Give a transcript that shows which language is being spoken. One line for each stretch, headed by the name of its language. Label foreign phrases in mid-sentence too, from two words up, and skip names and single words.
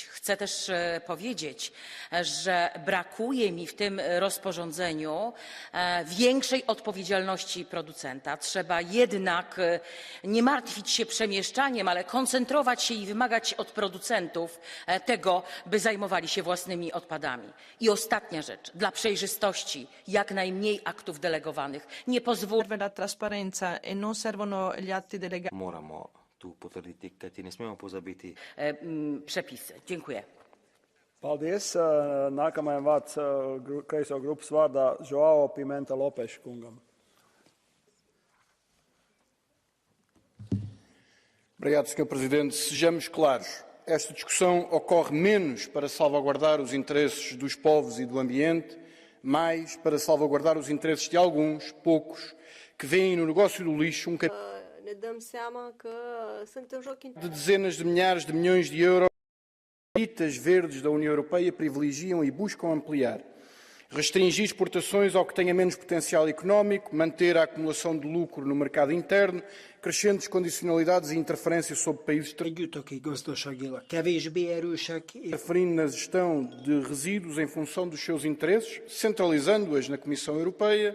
Polish: Chcę też powiedzieć, że brakuje mi w tym rozporządzeniu większej odpowiedzialności producenta. Trzeba jednak nie martwić się przemieszczaniem, ale koncentrować się i wymagać od producentów tego, by zajmowali się własnymi odpadami. I ostatnia rzecz, dla przejrzystości jak najmniej aktów delegowanych. Nie pozwólmy
Italian: trasparenza e non servono gli atti delegati.
Slovenian: Moramo tu potvrditi, kajti ne smemo pozabiti.
Polish: Przepisy. Dziękuję.
Latvian: Paldies. Nākamajam vārds kreiso grupas vārdā João Pimenta Lopes kungam.
Portuguese: Obrigado, Sr. Presidente. Sejamos claros. Esta discussão ocorre menos para salvaguardar os interesses dos povos e do ambiente, mais para salvaguardar os interesses de alguns, poucos, que veem no negócio do lixo
Romanian: Ne dăm seama că sunt în joc
Portuguese: de dezenas de milhares de milhões de euros. As elites verdes da União Europeia privilegiam e buscam ampliar, restringir exportações ao que tenha menos potencial económico, manter a acumulação de lucro no mercado interno, crescentes condicionalidades e interferência sobre países interferindo na gestão de resíduos em função dos seus interesses, centralizando-as na Comissão Europeia.